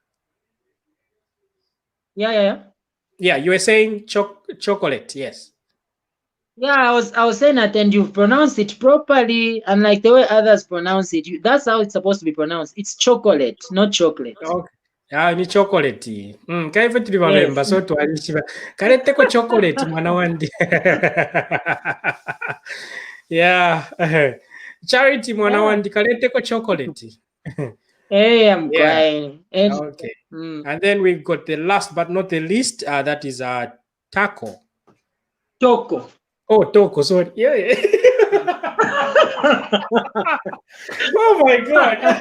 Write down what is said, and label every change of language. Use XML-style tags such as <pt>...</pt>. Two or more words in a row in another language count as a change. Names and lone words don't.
<en>Yeah. Yeah, you were saying chocolate, yes. Yeah, I was saying that, and you've pronounced it properly, unlike the way others pronounce it. That's how it's supposed to be pronounced. It's chocolate, not chocolate. Okay. Ni chocolate.</en> <bem>Kaife tuli valemba so twalishiba. Kaleteko chocolate mwana wandi.</bem> <en>Yeah.</en> <bem>Charity mwana wandi kaleteko chocolate.</bem> <en>Hey, I'm crying. Okay. And then we've got the last but not the least, that is taco. Toco. Oh, toco, sorry. Yeah. Oh my God.</en>